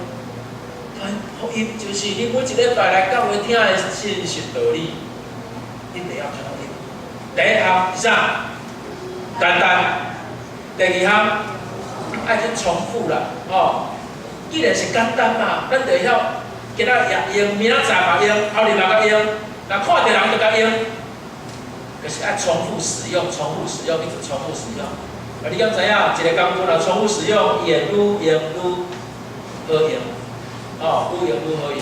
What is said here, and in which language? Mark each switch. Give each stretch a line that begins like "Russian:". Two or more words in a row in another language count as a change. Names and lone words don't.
Min Nan Chinese: 传福音就是你每一礼拜来教会听的信息道理，你得要传福音。第一项是啥？简单。第二项爱去重复啦，既然是简单嘛，咱就晓今仔也用，明仔载嘛用，后日嘛甲用，若看到人就甲用，就是爱重复使用，重复使用，一直重复使用。啊，你敢知影？一个工具若重复使用，伊会愈用愈好用，愈用愈好用。